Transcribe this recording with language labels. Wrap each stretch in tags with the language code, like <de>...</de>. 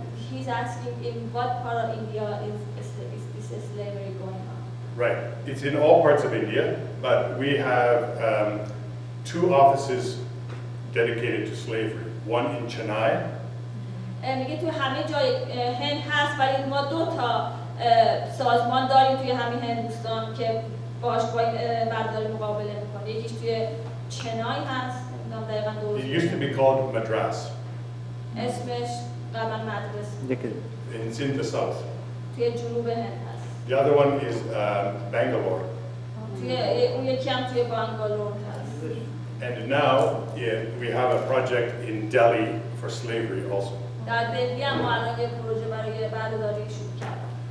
<en>He's asking in what part of India is this slavery going on? Right. It's in all parts of India, but we have 2 offices dedicated to slavery. One in Chennai.</en> <fa>میگه تو همه جای هند هست ولی ما 2 تا سازمان داریم توی همین هندوستان که باهاش با این بردهداری مقابله میکنه. یکیش توی چنای هست، نمیدونم دقیقاً درست.</fa> <en>It used to be called Madras.</en> <fa>اسمش قبلا مدرسه.</fa> <en>It's in the south.</en> <fa>توی جنوب هند هست.</fa> <en>The other one is Bangalore.</en> <fa>توی اون یکی هم توی بنگالور هست.</fa> <en>And now we have a project in Delhi for slavery also.</en> <fa>در دلهی هم ما الان یک پروژه برای بردهداری شروع کردیم.</fa>